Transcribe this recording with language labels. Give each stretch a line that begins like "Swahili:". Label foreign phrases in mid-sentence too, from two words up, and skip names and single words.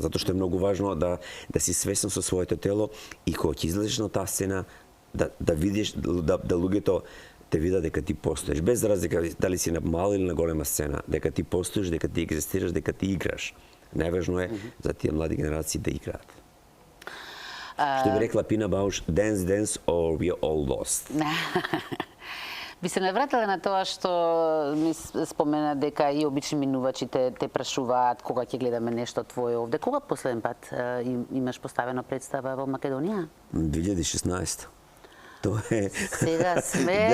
Macedonian: Затоа што е многу важно да си свесен со своето тело и кога ќе излезеш на таа сцена, да видиш, да луѓето те видат дека ти постоиш, без разлика дали си на мала или на голема сцена, дека ти постоиш, дека ти екзистираш, дека ти играш. Најважно е за тие млади генерации да играат. Што би рекла Пина Бауш,
English: dance, dance, or we all lost.
Macedonian: Би се навратила на тоа што ми спомена дека и обични минувачи те прашуваат кога ќе гледаме нешто твое овде. Кога последен пат имаш поставено представа во Македонија? 2016. Тоа е Сега сме